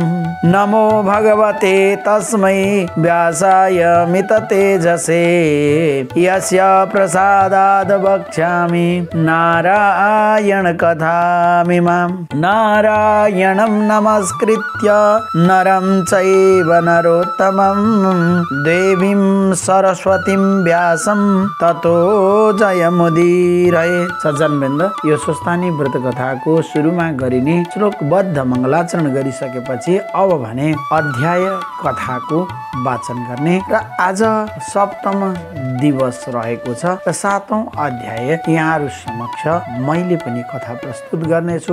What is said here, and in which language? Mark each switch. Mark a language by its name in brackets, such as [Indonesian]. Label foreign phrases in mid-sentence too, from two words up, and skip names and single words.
[Sanskrit] नमो भगवते तस्मै व्यासाय मिततेजसे यस्य प्रसादाद् वक्ष्यामि नारायण कथामिमाम्। नारायणं नमस्कृत्य नरं चैव नरोत्तमं देवीं सरस्वतीं व्यासं ततो जयमुदीरये। [Nepali] सज्जनवृन्द, यो स्वस्थानी व्रत कथाको सुरुमा गरिने श्लोकबद्ध मङ्गलाचरण गरिसकेपछि अब भने अध्याय कथाको वाचन गर्ने र आज सप्तम दिवस रहेको छ र सातौं अध्याय यहाँहरु समक्ष मैले पनि कथा प्रस्तुत गर्नेछु।